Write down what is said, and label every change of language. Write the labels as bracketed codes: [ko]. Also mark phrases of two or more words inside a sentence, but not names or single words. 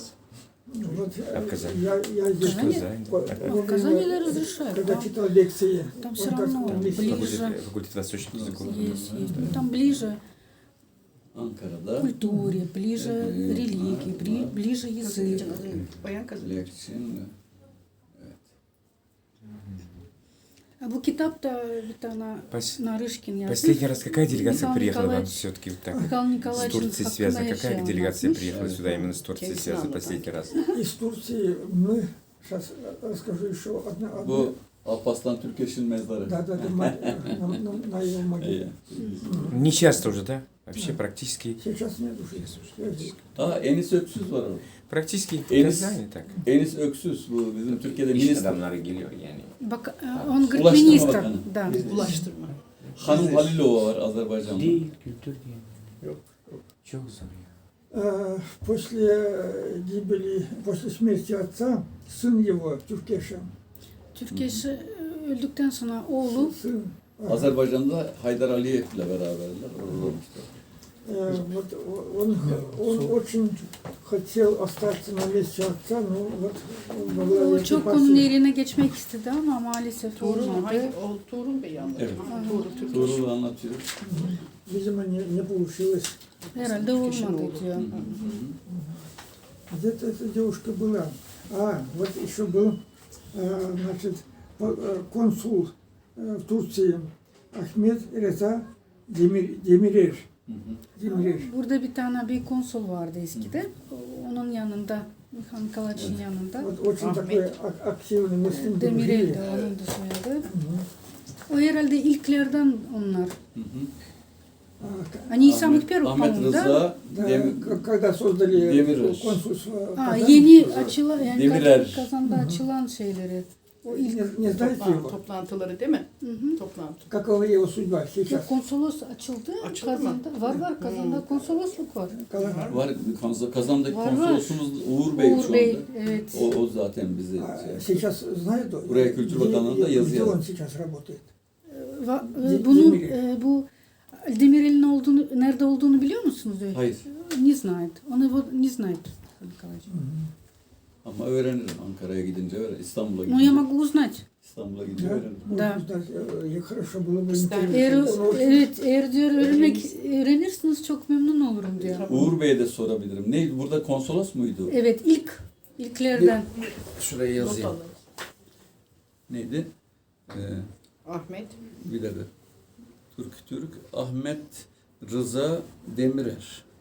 [ru] Вот А в Казани? я здесь Казани? Казань, да. А в Казани да, разрешают, когда да. читал лекции, Там он всё как равно вместе- ближе. Факультет восточных языков. Есть. Ну, там ближе [tr] Ankara'da [ru] культуре, ближе религии, ближе язык. [tr] Bayan kazanıyor. Lekçin А bu kitap da bir tane [ru] Пос- [tr] Нарышкин yazmış. [ru] Последний раз какая делегация Михаил приехала вам Николаевич. все-таки вот так? Михаил С [tr] Николаевич'in [ru] Турцией [tr] hakkında [ru] связана. Какая [tr] yaşayan [ru] делегация [tr] yazmış. [ru] приехала сюда именно с Турцией [tr] Kendisi [ru] связана [tr] anlatan. [ru] последний раз? Из Турции мы, сейчас расскажу еще одна. [tr] bu Alparslan Türkeş'in mezarı. [ru] Да, да, да, на его могиле. [tr] İyi. [ru] Не часто уже, да? Вообще практически. Сейчас нет уже. Связи. [tr] Aa Enis Öksüz var orada. [ru] Практически в Enis, Казани так. [tr] Enis Öksüz bu bizim Türkiye'de İş minister. adamları geliyor yani. Bak, [ru] он говорит [tr] Ulaştırma [ru] министр. [tr] Bakanı. [ru] Да. [tr] Ulaştırma. Hanım Halilova var Azerbaycan'da. Değil, kültür değil. Yok. Çok zor ya. [ru] После гибели, после смерти отца, сын его, [tr] Türkeş'in, Türkeş öldükten sonra oğlu [ru] сын, [tr] Azerbaycan'da Haydar Aliyev ile beraberler. Orada olmuşlar. [ru] вот он очень хотел остаться на месте отца, но вот во главе [tr] o çok [ru] этой [tr] onun [ru] партии. [tr] yerine geçmek istedi ama maalesef Tuğrul, olmadı. hangi? O Tuğrul Bey anlatıyor. Evet. Tuğrul Türkeş. Tuğrul anlatıyor. [ru] Видимо, не получилось. [tr] Herhalde olmadı diyor. [ru] Где-то эта девушка была. Вот еще был, значит, консул в Турции Ахмед Реза Demirer. [tr] Demirer. Burada bir tane bir konsul vardı eskiden. Onun yanında, Mihal Nikolaevic'in yanında. [ru] Вот очень такой активный Müslüm Demirel дружили. [tr] de onun da soyadı. O herhalde ilklerden onlar. Hı hı. [ru] Они из самых первых, Ahmet по-моему, да? Rıza Да, Demir, когда soздали Demirer. консульство [tr] Yeni açılan, yani Demirer. Kazan'da açılan şeyleri. O ilk. [ru] Не знаете его? [tr] Toplantıları değil mi? Hı hı. Toplantı. [ru] Какова его судьба сейчас? [tr] Yok, konsolos açıldı. Açıldı mı? Kazan'da. Var Kazan'da konsolosluk var. var Kazan'daki Var, var. konsolosumuz Uğur Bey şu Uğur anda. Bey, evet. O zaten bizi [ru] Сейчас знает он? [tr] Buraya Kültür Bakanlığı'nda yazı [ru] Где [tr] yazdı. [ru] он сейчас работает? [tr] Bunun Demirel. bu Demirel'in nerede olduğunu biliyor musunuz? Hayır. [ru] Не знает. Он его не знает. Николаевич. [tr] Ama öğrenirim Ankara'ya gidince öğrenirim. İstanbul'a [ru] Но [tr] gidince. [ru] я могу узнать. [tr] İstanbul'a gidince [ru] Да? [tr] öğrenirim. [ru] Да. Можно узнать. Хорошо было бы Ister- интересно. [tr] Evet, eğer diyor öğrenirsiniz çok memnun olurum diyor. Uğur Bey'e de sorabilirim. Neydi? Burada konsolos muydu? Evet, ilklerden. Şuraya Not yazayım. alın. Neydi? Ahmet. Bir dakika. Türk Ahmet Rıza Demirer.